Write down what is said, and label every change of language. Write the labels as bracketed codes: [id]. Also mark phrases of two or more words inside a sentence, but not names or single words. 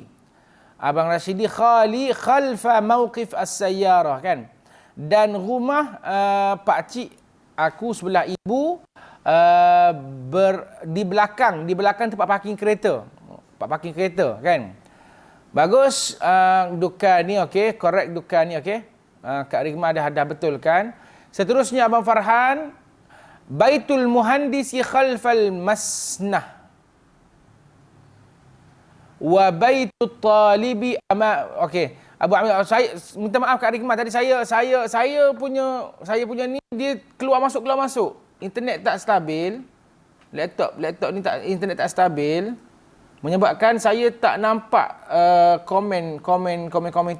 [ms] Abang Rashidi [ar] khali khalfa mauqif as-sayyarah, [ms] kan, dan rumah pakcik aku sebelah ibu di belakang tempat parking kereta, kan. Bagus, duka ni okey, correct duka ni okey. Kak Rigma dah betulkan. Seterusnya Abang Farhan, [ar] baitul muhandisi khalfal masnah. Wa baitut talibi okey. [ms] Abu Amir, saya minta maaf Kak Rigma, tadi saya punya ni dia keluar masuk. Internet tak stabil. Laptop ni tak, internet tak stabil, menyebabkan saya tak nampak komen tu.